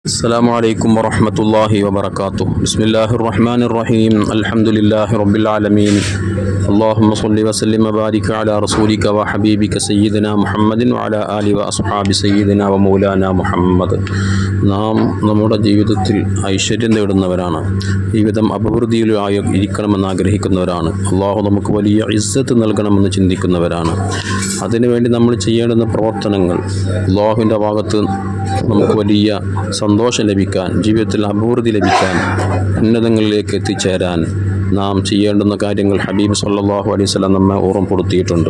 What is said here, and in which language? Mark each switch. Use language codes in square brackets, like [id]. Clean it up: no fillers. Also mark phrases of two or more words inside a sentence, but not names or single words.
[ar] السلام عليكم ورحمة الله وبركاته. بسم الله الرحمن الرحيم. الحمد لله رب العالمين. اللهم صل وسلم وبارك على رسولك وحبيبك سيدنا محمد وعلى آله وأصحاب سيدنا ومولانا മുഹമ്മദ്. [ml] നാം നമ്മുടെ ജീവിതത്തിൽ ഐശ്വര്യം നേടുന്നവരാണ്. ജീവിതം അഭിവൃദ്ധിയിലായി ഇരിക്കണമെന്ന് ആഗ്രഹിക്കുന്നവരാണ്. അള്ളാഹു നമുക്ക് വലിയ ഇസ്സത്ത് നൽകണമെന്ന് ചിന്തിക്കുന്നവരാണ്. അതിനുവേണ്ടി നമ്മൾ ചെയ്യേണ്ടുന്ന പ്രവർത്തനങ്ങൾ അള്ളാഹുവിൻ്റെ ഭാഗത്ത് നമുക്ക് വലിയ സന്തോഷം ലഭിക്കാൻ, ജീവിതത്തിൽ അഭിവൃദ്ധി ലഭിക്കാൻ, ഉന്നതങ്ങളിലേക്ക് എത്തിച്ചേരാൻ നാം ചെയ്യേണ്ടുന്ന കാര്യങ്ങൾ ഹബീബ് [ar] صلى الله عليه وسلم [ml] നമ്മെ ഓർമ്മപ്പെടുത്തിയിട്ടുണ്ട്.